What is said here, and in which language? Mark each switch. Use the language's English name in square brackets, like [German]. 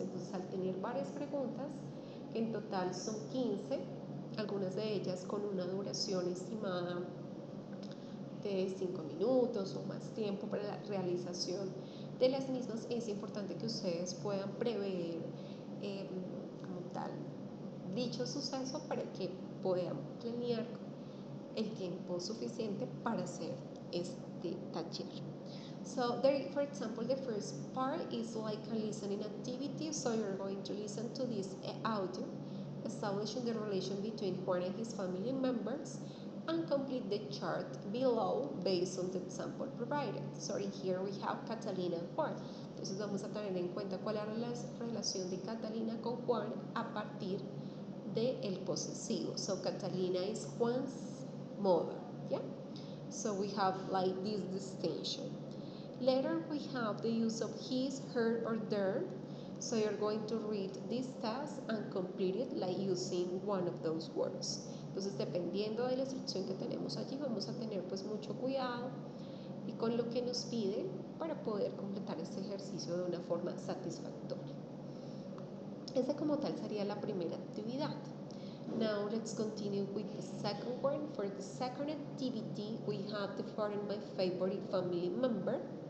[Spanish] Entonces, al tener varias preguntas, que en total son 15, algunas de ellas con una duración estimada de 5 minutos o más tiempo para la realización de las mismas, es importante que ustedes puedan prever eh, como tal dicho suceso para que puedan planear el tiempo suficiente para hacer este taller. [English] So there, for example, the first part is like a listening activity. So you're going to listen to this audio, establishing the relation between Juan and his family members, and complete the chart below based on the example provided. So here we have Catalina and Juan. [Spanish] Entonces vamos a tener en cuenta cuál es la relación de Catalina con Juan a partir de el posesivo. [English] So Catalina is Juan's mother. Yeah. So we have like this distinction. Later we have the use of his, her, or their. So you're going to read this task and complete it like using one of those words. [Spanish] Entonces, dependiendo de la instrucción que tenemos allí, vamos a tener pues mucho cuidado y con lo que nos piden para poder completar este ejercicio de una forma satisfactoria. Esa como tal sería la primera actividad. [English] Now let's continue with the second one. For the second activity, we have the following my favorite family member.